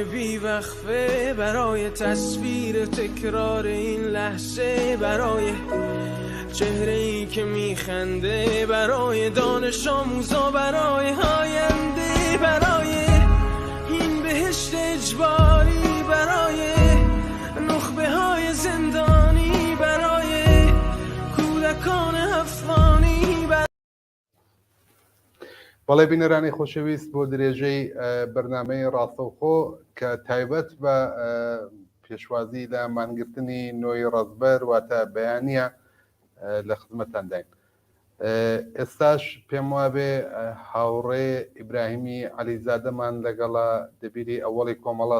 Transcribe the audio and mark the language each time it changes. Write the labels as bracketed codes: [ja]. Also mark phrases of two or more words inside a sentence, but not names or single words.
[fa] بیوقفه، برای تصویر تکرار این لحظه، برای چهره ای که میخنده، برای دانش آموزا، برای آینده، برای این بهشت اجباری، برای نخبه های زندانی، برای کودکان افغانی. [ckb] بەڵێ بینەرانی خۆشەویست بۆ درێژەی بەرنامەی ڕاستەوخۆ کە تایبەت بە پێشوازی لە مانگرتنی نۆی ڕەزبەر واتە بەیانیە لە خزمەتانداین. ئێستاش پێم وابێ هاوڕێ ئیبراهیمی عەلیزادەمان لەگەڵا دەبیری ئەوەڵی کۆمەڵە.